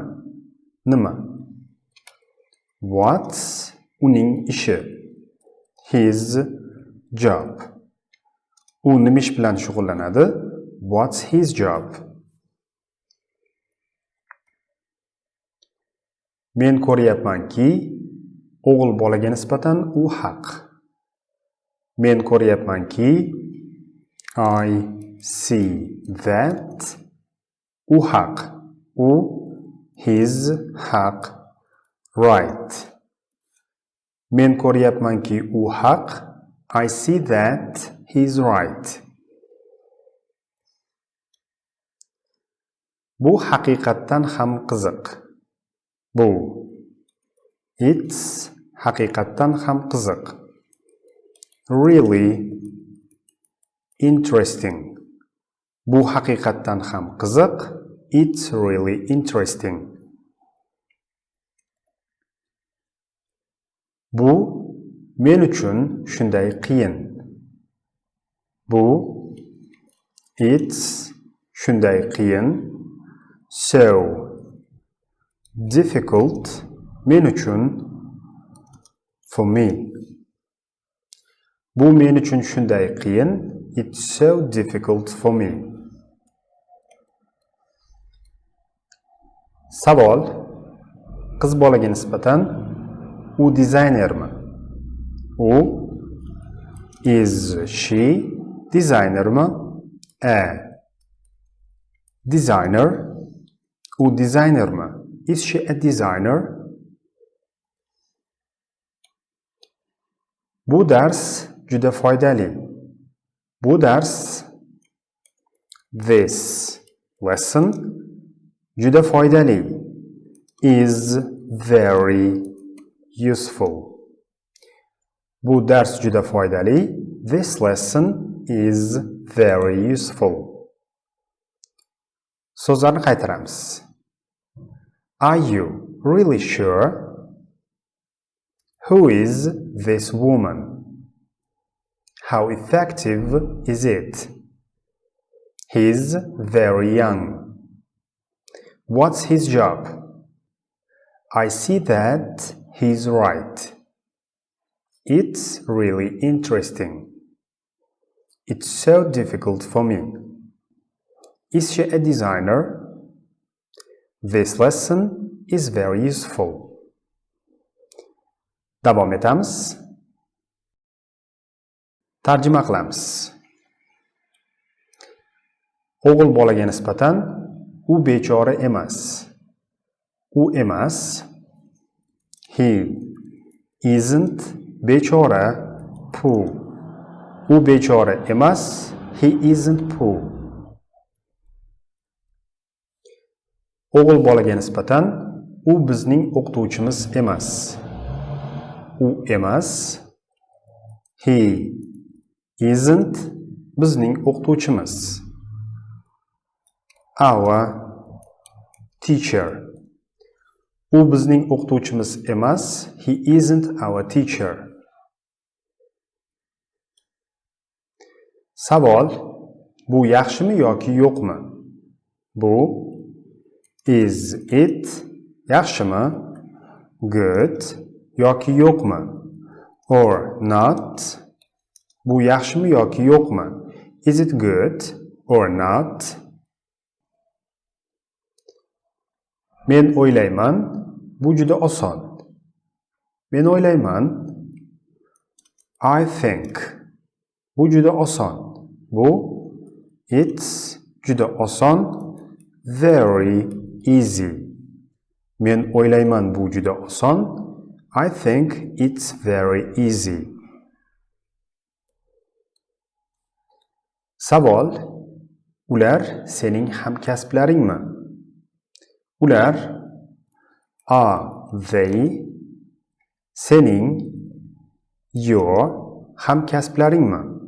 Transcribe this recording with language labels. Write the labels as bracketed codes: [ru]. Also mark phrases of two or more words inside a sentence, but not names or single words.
[uz] Nima? What's uning ishi? [en] His job. [uz] U nima ish bilan shug'ullanadi? [en] What's his job? [uz] Men ko'ryapmanki, o'g'il bolaga nisbatan u haq. Men ko'ryapmanki, [en] I see that [uz] u haq. U his haq. Right. Men ko'ryapmanki, u haq. [en] I see that he's right. [uz] Bu haqiqatdan ham qiziq. Bu it's haqiqatdan ham qiziq. [en] Really interesting. [uz] Bu haqiqatdan ham qiziq. [en] It's really interesting. [uz] Bu men uchun shunday qiyin. Bu it's shunday qiyin. [en] So difficult [uz] men uchun [en] for me. [uz] Bu men uchun shunday qiyin. [en] It's so difficult for me. [uz] Savol: qiz bolaga nisbatan u dizaynermi? U [en] is she [uz] dizaynermi? [en] A designer. [uz] U dizaynermi? [en] Is she a designer? [uz] Bu dars juda foydali. Bu dars [en] this lesson [uz] juda foydali [en] is very useful. [uz] Bu dars juda foydali. [en] This lesson is very useful. [uz] So'zlarni qaytaramiz. [en] Are you really sure? Who is this woman? How effective is it? He's very young. What's his job? I see that he's right. It's really interesting. It's so difficult for me. Is she a designer? This lesson is very useful. [uz] Davom etamiz. Tarjima qilamiz. O'g'il bolaga nisbatan u bechora emas. U emas. [en] He isn't bechora poor. [uz] U bechora emas. [en] He isn't poor. [uz] O'g'il bolaga nisbatan u bizning o'qituvchimiz emas. U emas. [en] He isn't [uz] bizning o'qituvchimiz. [en] Our teacher. [uz] U bizning o'qituvchimiz emas. [en] He isn't our teacher. [uz] Savol: bu yaxshimi yoki yo'qmi? Bu [en] is it [uz] yaxshimi? Good yoki yo'qmi? [en] Or not? [uz] Bu yaxshimi yoki yo'qmi? [en] Is it good or not? [uz] Men o'ylayman, bu juda oson. Men o'ylayman. [en] I think. [uz] Bu juda oson. Bu it's juda oson. [en] Very easy. [uz] Men o'ylayman bu juda oson. [en] I think it's very easy. [uz] Savol: ular sening hamkasblaringmi? Ular [en] are they [uz] sening your hamkasblaringmi?